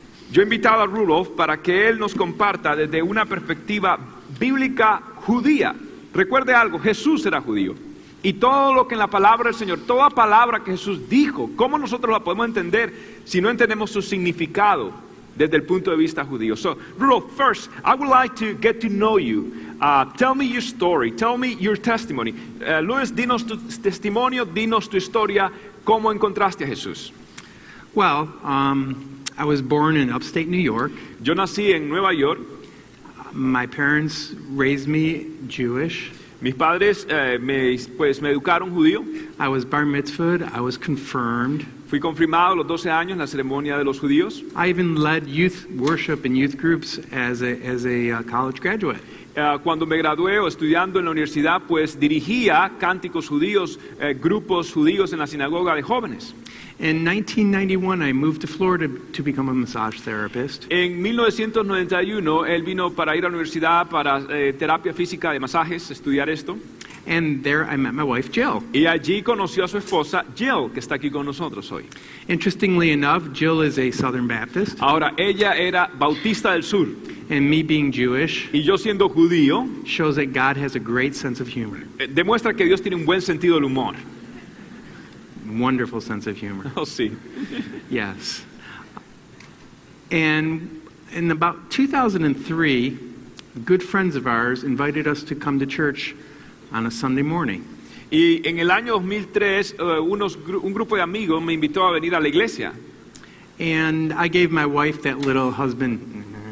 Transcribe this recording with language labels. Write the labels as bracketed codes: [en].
[es] Yo he invitado a Rudolph para que él nos comparta desde una perspectiva bíblica judía. Recuerde algo, Jesús era judío. Y todo lo que en la palabra del Señor, toda palabra que Jesús dijo, ¿cómo nosotros la podemos entender si no entendemos su significado desde el punto de vista judío? [en] So, Rudolph, first, I would like to get to know you. Tell me your story, tell me your testimony. [es] Luis, dinos tu testimonio, dinos tu historia, ¿cómo encontraste a Jesús? [en] Well, I was born in upstate New York. [es] Yo nací en Nueva York. [en] My parents raised me Jewish. [es] Mis padres me educaron judío. [en] I was bar mitzvahed, I was confirmed. [es] Fui confirmado a los 12 años en la ceremonia de los judíos. [en] I even led youth worship and youth groups as a college graduate. [es] Cuando me gradué o estudiando en la universidad, pues dirigía cánticos judíos, grupos judíos en la sinagoga de jóvenes. [en] In 1991, I moved to Florida to become a massage therapist. [es] En 1991, él vino para ir a la universidad para terapia física de masajes, estudiar esto. [en] And there I met my wife, Jill. [es] Y allí conoció a su esposa, Jill, que está aquí con nosotros hoy. [en] Interestingly enough, Jill is a Southern Baptist. [es] Ahora, ella era bautista del sur. [en] And me being Jewish [es] Y yo siendo judío, [en] shows that God has a great sense of humor. [es] Demuestra que Dios tiene un buen sentido del humor. [en] Wonderful sense of humor. [es] Oh, sí. [en] Yes. And in about 2003, good friends of ours invited us to come to church on a Sunday morning. [es] Y en el año 2003, un grupo de amigos me invitó a venir a la iglesia. [en] And I gave my wife that little husband.